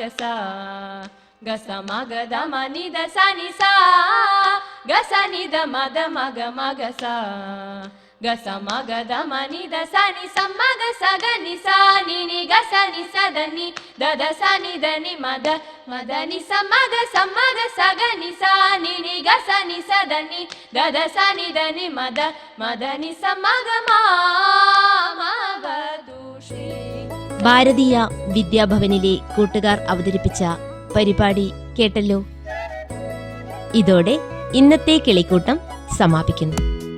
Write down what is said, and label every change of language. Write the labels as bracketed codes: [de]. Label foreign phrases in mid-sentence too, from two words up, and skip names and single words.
[ml] సా గస మగ ద మనిద సని సా గసనిద మద మగ మగ సా గస మగ ద మనిద సని సమ్మగ సగని సాని ని గసని సదని దద సని దని మద మదని సమ్మగ సమ్మగ సగని సాని ని గసని సదని దద సని దని మద మదని సమ్మగ మామవధు శ్రీ. ഭാരതീയ വിദ്യാഭവനിലെ കൂട്ടുകാർ അവതരിപ്പിച്ച പരിപാടി കേട്ടല്ലോ. ഇതോടെ ഇന്നത്തെ കിളിക്കൂട്ടം സമാപിക്കുന്നു.